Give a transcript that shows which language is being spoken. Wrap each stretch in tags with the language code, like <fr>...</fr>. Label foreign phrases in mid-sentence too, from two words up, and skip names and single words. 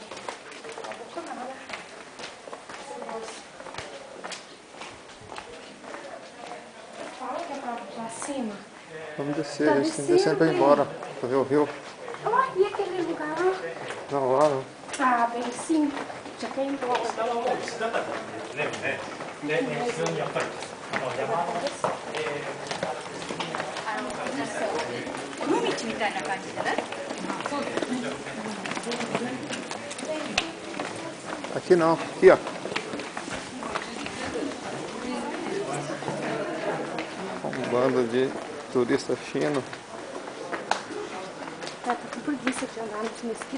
<pt>A boca nada. Fala que é pra cima. Vamos descer, Tá a gente tem que descer pra ir descendo, embora. Pra ver o rio. Ah, e aquele lugar lá? Não, lá não. Ah, bem sim. Já tem embora.</pt> <ja>尾道みたいな感じじゃない？</ja> <pt>Aqui não. Aqui, ó. Um bando de turista chino. Tá com preguiça de andar nesse mesquita.</pt>